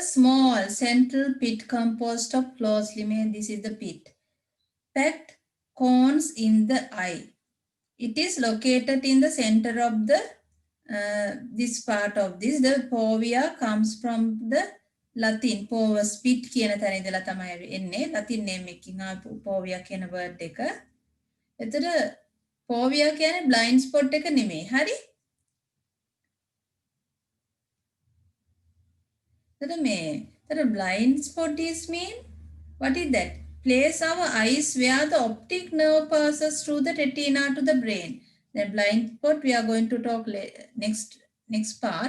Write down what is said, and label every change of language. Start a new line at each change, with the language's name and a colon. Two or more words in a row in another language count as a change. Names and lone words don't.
English: small central pit composed of closely made, this is the pit, packed cones in the eye. It is located in the center of the this part of this. The fovea comes from the Latin povus, pit
Sinhala: කියන තැන ඉඳලා තමයි එන්නේ.
English: Latin name
Sinhala: එකකින් ආපු fovea කියන word එක. එතන fovea කියන්නේ
English: blind spot
Sinhala: එක නෙමෙයි. හරි?
English: The blind spot is mean, what is that? Place our eyes where the optic nerve passes through the retina to the brain. The blind spot we are going to talk next part.